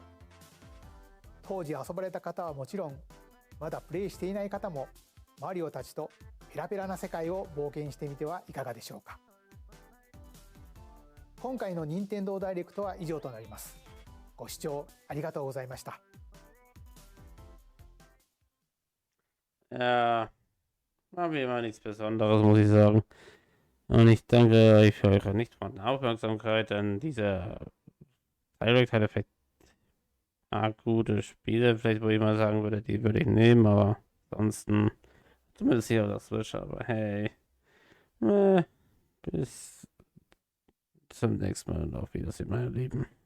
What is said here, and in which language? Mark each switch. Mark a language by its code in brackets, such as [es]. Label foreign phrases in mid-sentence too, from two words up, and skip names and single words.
[ja] 当時遊ばれた方はもちろん、まだプレイしていない方もマリオたちとペラペラな世界を冒険してみてはいかがでしょうか。今回の任天堂ダイレクトは以上となります。ご視聴ありがとうございました。 [de] Ja, war wie immer nichts Besonderes, muss ich sagen. Und ich danke euch für eure nicht vorhandene Aufmerksamkeit, denn diese Direct hatte vielleicht gute Spiele, vielleicht wo ich mal sagen würde, die würde ich nehmen, aber ansonsten zumindest hier auf der Switch, aber hey, bis zum nächsten Mal und auf Wiedersehen, meine Lieben.